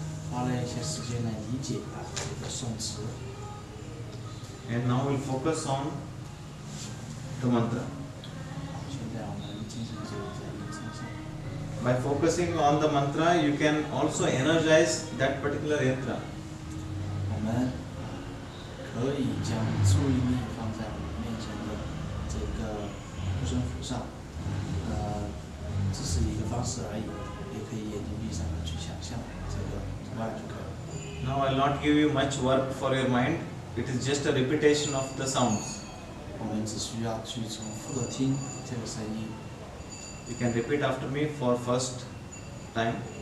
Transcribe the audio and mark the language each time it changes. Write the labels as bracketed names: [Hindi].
[Chinese] 花了一些时间来理解这个宋词。 [English] And now we'll focus on the mantra. [Chinese] 好，现在我们精神就在音声上。 [English] By focusing on the mantra, you can also energize that particular yantra. [Chinese] 我们可以将注意力放在我们面前的这个护身符上，只是一个方式而已，也可以眼睛闭上去想象这个图案就可以了。 [English] Now I'll not give you much work for your mind. It is just a repetition of the sounds. [Chinese] 我们只需要去重复的听这个声音。 [English] You can repeat after me for first time.